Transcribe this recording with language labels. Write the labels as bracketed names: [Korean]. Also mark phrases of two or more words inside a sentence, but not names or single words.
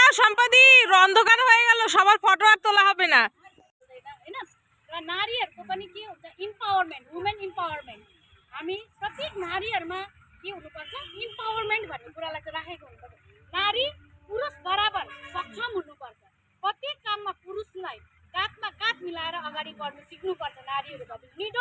[Bangla] সম্পাদি অন্ধকার হয়ে গেল, সবার ফটো আর তোলা হবে না। [Nepali] नारीहरूको पनि के हुन्छ इम्पावरमेन्ट, [English] women empowerment. [Nepali] हामी प्रत्येक नारीहरूमा के हुनुपर्छ, इम्पावरमेन्ट भन्ने कुरालाई चाहिँ राखेको हुनुपर्छ। नारी पुरुष बराबर सक्षम हुनुपर्छ। प्रत्येक काममा पुरुषलाई काँधमा काँध मिलाएर अगाडि बढ्न सिक्नुपर्छ नारीहरू।